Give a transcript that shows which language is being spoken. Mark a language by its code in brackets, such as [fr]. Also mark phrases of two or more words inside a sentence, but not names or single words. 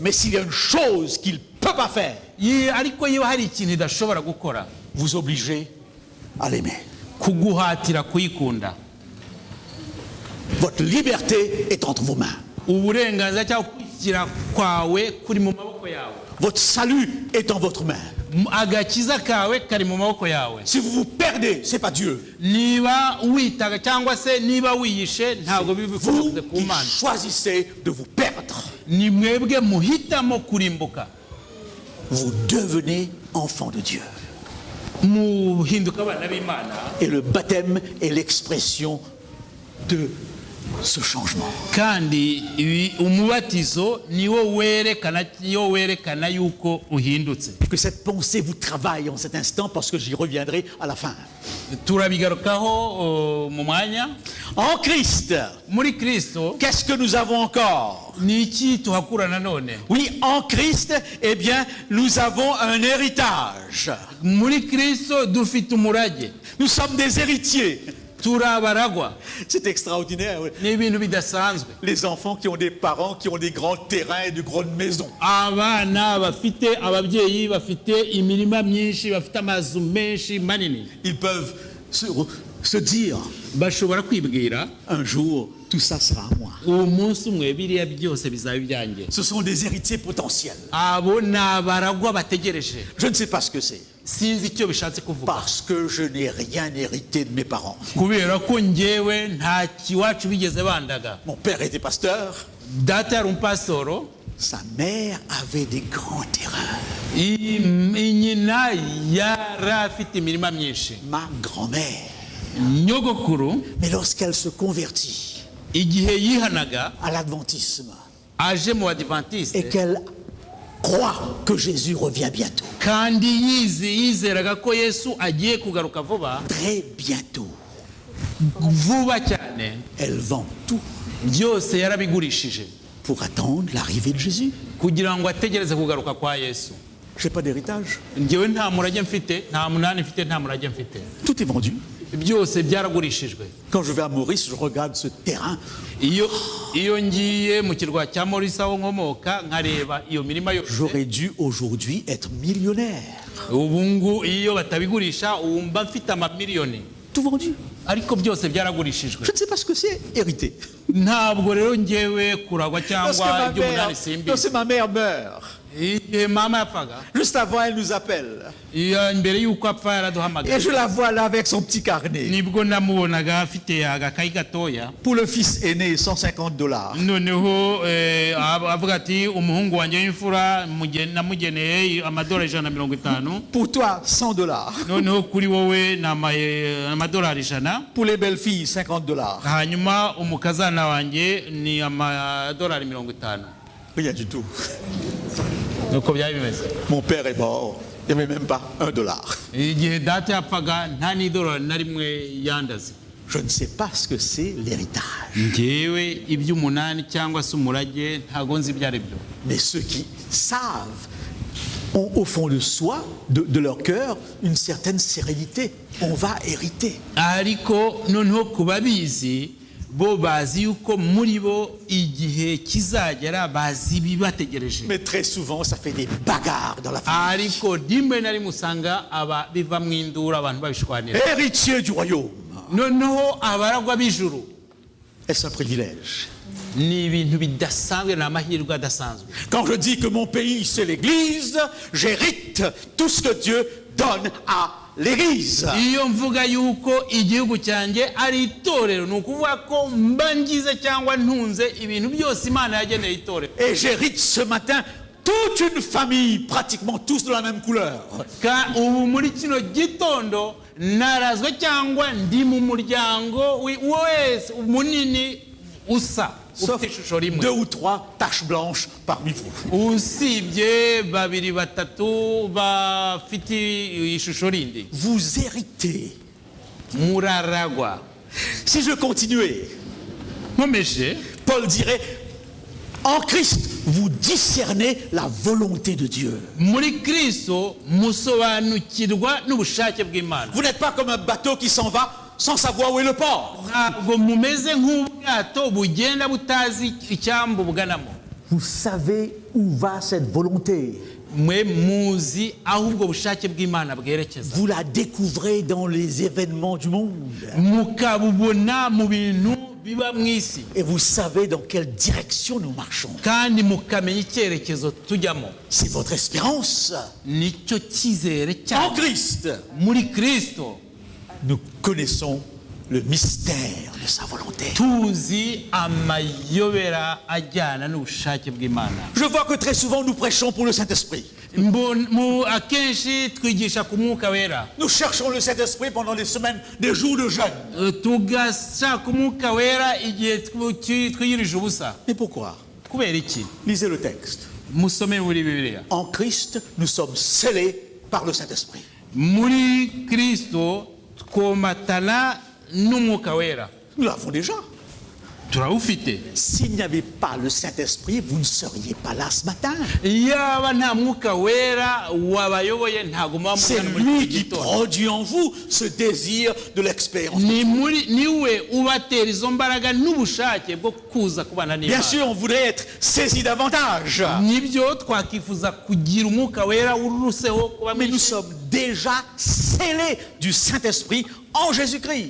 [fr] Mais s'il y a une chose qu'il ne peut pas faire, [rw] Ariko iyo hari ikintu idashobora gukora, [fr] vous obligez à l'aimer. [rw] kuguhatira kuyikunda. [fr] Votre liberté est entre vos mains. [rw] Uburenganzira cyangwa kwishyira kwawe kuri mu maboko yawe. [fr] Votre salut est en votre main. [rw] Agakiza kawe kari mu maboko yawe. [fr] Si vous vous perdez, c'est pas Dieu. [rw] Niba witaga cyangwa se niba wiyishe, ntabwo [fr] Vous [rw] bibikoze ku [fr] qui [rw] Mana. [fr] choisissez de vous perdre. [rw] Ni mwebwe muhitamo kurimbuka. [fr] Vous devenez enfant de Dieu. [rw] Muhinduka abana b'Imana. [fr] Et le baptême est l'expression de ce changement. [rw] Kandi umubatizo niwo werekana yuko uhindutse. [fr] Que cette pensée vous travaille en cet instant parce que j'y reviendrai à la fin. [rw] Turabigarukaho mu mwanya. [fr] En Christ, [rw] Muri Kristo [fr] qu'est-ce que nous avons encore? [rw] ni iki tuhakura nanone? [fr] Oui, en Christ, eh bien, nous avons un héritage. [rw] Muri Kristo dufite umurage. [fr] Nous sommes des héritiers. [rw] Turabaragwa. [fr] C'est extraordinaire. Oui. [rw] Ni ibintu bidasanzwe. [fr] Les enfants qui ont des parents qui ont des grands terrains et de grandes maisons. [rw] Abana bafite ababyeyi bafite imirima myinshi, bafite amazu menshi manini. [fr] Ils peuvent se dire, [rw] Bashobora kwibwira, [fr] un jour, tout ça sera à moi. [rw] umunsi umwe biriya byose bizaba ibyanjye. [fr] Ce sont des héritiers potentiels. [rw] Abo ni abaragwa bategereje. [fr] Je ne sais pas ce que c'est. [rw] Sinzi icyo bishatse kuvuga. [fr] Parce que je n'ai rien hérité de mes parents. [rw] Kubera ko njyewe nta kiwacu bigeze bandaga. [fr] Mon père était pasteur. [rw] Data yari umupasitoro. [fr] Sa mère avait des grands terrains. [rw] Nyina yari afite imirima myinshi. [fr] Ma grand-mère. [rw] Nyogokuru [fr] Mais lorsqu'elle se convertit [rw] igihe yihanaga [fr] à l'adventisme [rw] aje mu Adventiste [fr] et qu'elle croit que Jésus revient bientôt, [rw] kandi yizeraga ko Yesu agiye kugaruka vuba, [fr] très bientôt, [rw] vuba cyane, [fr] elle vend tout [rw] byose yarabigurishije [fr] pour attendre l'arrivée de Jésus. [rw] kugira ngo ategereze kugaruka kwa Yesu. [fr] J'ai pas d'héritage. [rw] Njyewe nta murage mfite, nta munani mfite, nta murage mfite. [fr] Tout est vendu. [rw] Byose byaragurishijwe. [fr] Quand je vais à Maurice, je regarde ce terrain. [rw] Iyo ngiye mu kirwa cya Maurice aho nkomoka nkareba iyo mirima yose, [fr] J'aurais dû aujourd'hui être millionnaire. [rw] ubu iyo batabigurisha wumva mfite amamiliyoni. [fr] Tout vendu. [rw] Ariko byose byaragurishijwe. [fr] Je ne sais pas ce que c'est hérité. [rw] Ntabwo rero njyewe kuragwa cyangwa iby'umunani simbi. [fr] Lorsque ma mère meurt, [rw] igihe mama yapfaga [fr] Juste avant, elle nous appelle. [rw] mbere y'uko apfa [fr] Et [rw] yaraduhamagaye [fr] je la vois là avec son petit carnet. [rw] nibwo namubonaga afite agakayi gatoya [fr] Pour le fils aîné, $150. [rw] noneho avuga ati umuhungu wanjye w'imfura namugeneye amadolari 150. [fr] Pour toi, $100. [rw] noneho kuri wowe ni amadolari 100. [fr] Pour les belles filles, $50. [rw] hanyuma umukazana wanjye ni amadolari 50. [fr] Rien du tout. [rw] nuko byari bimeze. [fr] Mon père est mort. Il n'y avait même pas $1. [rw] igihe data yapfaga nta n'idolari na rimwe yandaze. [fr] Je ne sais pas ce que c'est l'héritage. [rw] ngewe iby'umunani cyangwa se umurage ntago nzi ibyo ari byo. [fr] Mais ceux qui savent ont au fond de soi, de leur cœur, une certaine sérénité. On va hériter. [rw] ariko noneho ku babizi bo bazi yuko muri bo igihe kizagera bazi ibibategereje. [fr] Mais très souvent, ça fait des bagarres dans la famille. [rw] ariko rimwe na rimwe usanga aba biva mu indura abantu babishwanira. [fr] Héritier du royaume. [rw] noneho abaragwa b'ijuru [fr] Est-ce un privilège? [rw] ni ibintu bidasanzwe, ni amahirwe adasanzwe. [fr] Quand je dis que mon pays, c'est l'Église, j'hérite tout ce que Dieu donne à l'Église. [rw] iyo mvuga yuko igihugu cyanjye ari itorero ni ukuvuga ko mba ngize cyangwa ntunze ibintu byose imana yageneye itorero. [fr] Et j'hérite ce matin toute une famille, pratiquement tous de la même couleur. [rw] ubu muri kino gitondo narazwe cyangwa ndi mu muryango wese munini usa [fr] Sauf [rw] ufite ishusho rimwe. [fr] 2 ou 3 taches blanches parmi vous. [rw] usibye babiri batatu bafite ishusho rindi. [fr] Vous héritez. [rw] muraragwa. [fr] Si je continuais, [rw] nkomeje [fr] Paul dirait, en Christ, vous discernez la volonté de Dieu. [rw] muri kristo musobanukirwa n'ubushake bw'imana. [fr] Vous n'êtes pas comme un bateau qui s'en va sans savoir où est le port. [rw] ntabwo mumeze nk'ubwato bugenda butazi icyambu buganamo. [fr] Vous savez où va cette volonté. [rw] mwe muzi aho ubwo bushake bw'imana bwerekeza. [fr] Vous la découvrez dans les événements du monde. [rw] mukabubona mu bintu biba mu isi. [fr] Et vous savez dans quelle direction nous marchons. [rw] kandi mukamenya icyerekezo tujyamo. [fr] C'est votre espérance. [rw] nicyo cyizere [fr] En [rw] cyane. [fr] Christ, [rw] muri kristo [fr] nous connaissons le mystère de sa volonté. [rw] tuzi amayobera ajyana n'ubushake bw'imana. [fr] Je vois que très souvent nous prêchons pour le Saint-Esprit. [rw] akenshi twigisha ku mwuka wera. [fr] Nous cherchons le Saint-Esprit pendant les semaines, des jours de jeûne. [rw] tugashaka umwuka wera igihe twiyirije ubusa. [fr] Mais pourquoi? [rw] kubera iki? [fr] Lisez le texte. [rw] musome muri bibiliya. [fr] En Christ, nous sommes scellés par le Saint-Esprit. [rw] muri kristo twomatana n'umwuka wera. [fr] Nous l'avons déjà. [rw] turawufite. [fr] S'il n'y avait pas le Saint-Esprit, vous ne seriez pas là ce matin. [rw] yaba nta mwuka wera wabayoboye ntabwo muba [fr] C'est [rw] muri [fr] lui [rw] iki [fr] qui [rw] gitondo. [fr] produit en vous ce désir de l'expérience. [rw] niwe ubatera izo mbaraga n'ubushake bwo kuza kubana [fr] Bien [rw] n'Imana. [fr] sûr, on voudrait être saisi davantage. [rw] nibyo twakifuza kugira umwuka wera uruseho kuba [fr] Mais nous [rw] mwinshi. [fr] sommes déjà scellés du Saint-Esprit en Jésus-Christ.